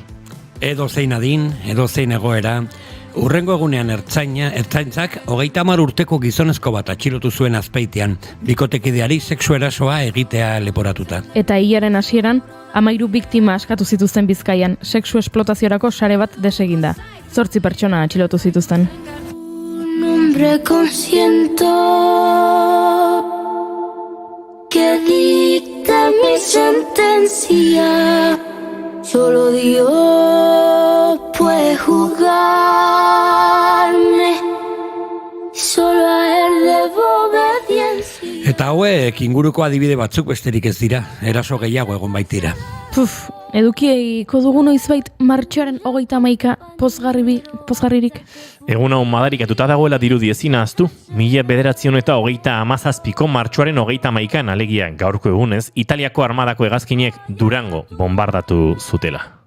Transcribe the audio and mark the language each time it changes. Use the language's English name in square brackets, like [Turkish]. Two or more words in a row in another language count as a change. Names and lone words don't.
[Basque] Edozein adin, edozein egoera, urrengo egunean ertzaintzak 30 urteko gizonezko bat atxilotu zuen Azpeitian, bikotekideari sexu erasoa egitea leporatuta. Eta hilaren hasieran, 13 biktima askatu zituzten Bizkaian, sexu esplotaziorako sare bat deseginda. 8 pertsona atxilotu zituzten. [Spanish] Un hombre consciente que dicta mi sentencia. Solo Dios puede juzgarme. solo a él debo obediencia. [Basque] Eta hauek inguruko adibide batzuk besterik ez dira, eraso gehiago egon baitira. Puf, edukieiko dugu noizbait martxoaren 31 pozgarririk. Egun hau madarikatuta dagoela dirudi ezin ahaztu. 1937ko martxoaren 31 alegia gaurko egunez, Italiako armadako hegazkinek Durango bombardatu zutela.